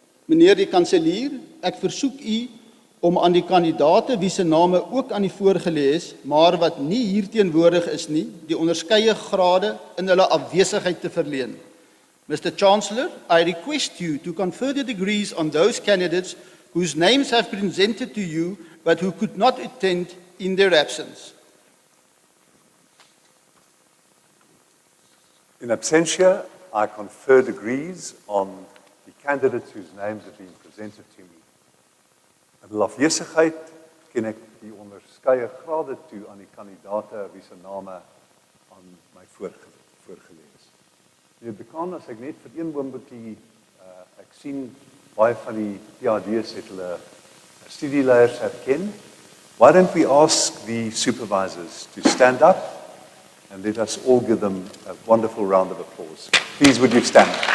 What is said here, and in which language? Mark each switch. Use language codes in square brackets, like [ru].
[af] Meneer die kanselier, ek versoek u om aan die kandidate wie se name ook aan die voorgelê is, maar wat nie hier teenwoordig is nie, die onderskeie grade in hulle afwesigheid te verleen. [en] Mr. Chancellor, I request you to confer the degrees on those candidates whose names have been presented to you but who could not attend in their absence. In absentia, I confer degrees on the candidates whose names have been presented to me. [af] In hulle afwesigheid ken ek die onderskeie grade toe aan die kandidate wie se name aan my voorgelê is. Meneer Dekaan, as ek net vir een oombliekie, ek sien baie van die PhD's het hulle studieleiers herken. [en] Why don't we ask the supervisors to stand up and let us all give them a wonderful round of applause. Please, would you stand?